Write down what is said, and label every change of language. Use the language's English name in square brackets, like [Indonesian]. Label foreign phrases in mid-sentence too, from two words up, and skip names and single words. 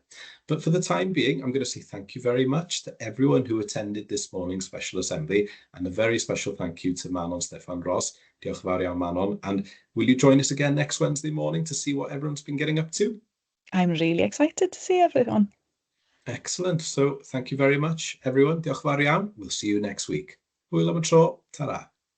[English] But for the time being, I'm going to say thank you very much to everyone who attended this morning's special assembly, and a very special thank you to Manon, Steffan, Ross. [Welsh] Diolch yn fawr iawn, Manon. [English] And will you join us again next Wednesday morning to see what everyone's been getting up to? I'm really excited to see everyone. Excellent. So thank you very much, everyone. [Welsh] Diolch yn fawr iawn. [English] We'll see you next week. [Welsh] Hwyl am y tro. Ta-ra.